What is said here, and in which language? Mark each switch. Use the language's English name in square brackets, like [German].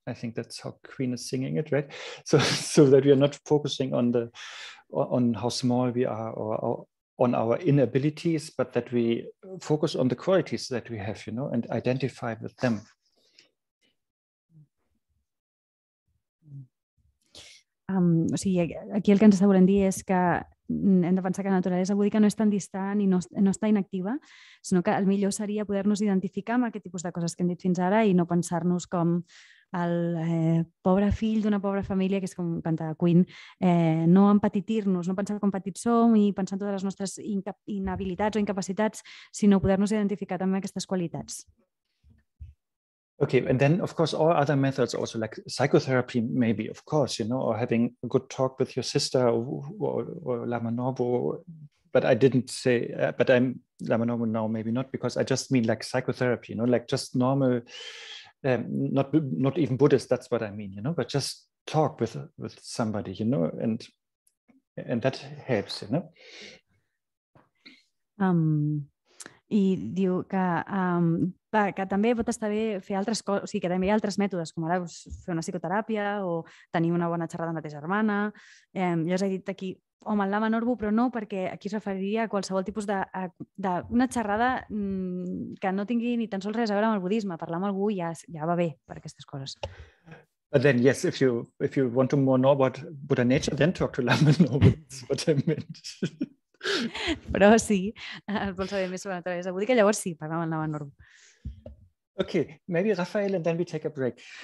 [English] I think that's how Queen is singing it, right? So that we are not focusing on how small we are or on our inabilities, but that we focus on the qualities that we have, you know, and identify with them. [Catalan] O sigui, aquí el que ens està volent dir és que hem de pensar que la naturalesa búdica no és tan distant i no està inactiva, sinó que el millor seria poder-nos identificar amb aquest tipus de coses que hem dit fins ara i no pensar-nos com el pobre fill d'una pobra família, que és com canta Queen, no empetitir-nos, no pensar com petits som i pensar en totes les nostres inhabilitats o incapacitats, sinó poder-nos identificar també aquestes qualitats. [English] Okay, and then of course all other methods also, like psychotherapy maybe, of course, you know, or having a good talk with your sister or Lama Norbu, but I didn't say, but I'm Lama Norbu now, maybe not, because I just mean like psychotherapy, you know, like just normal, not even Buddhist, that's what I mean, you know, but just talk with somebody, you know, and that helps, you know. [Catalan] I diu que també pot estar bé fer altres coses, o sigui, que també hi ha altres mètodes, com ara fer una psicoteràpia o tenir una bona xerrada amb la teva germana. Jo us he dit aquí, home, el Lama Norbu, però no, perquè aquí es referiria a qualsevol tipus d'una xerrada que no tingui ni tan sols res a veure amb el budisme. Parlar amb algú ja va bé per aquestes coses. [English] But then, yes, if you want to more know about Buddha nature, then talk to Lama Norbu. That's what I meant. [Catalan] Però sí, vols saber més sobre la naturalesa búdica, llavors sí, parlem amb el Lama Norbu. [English] Okay, maybe Raphael, and then we take a break.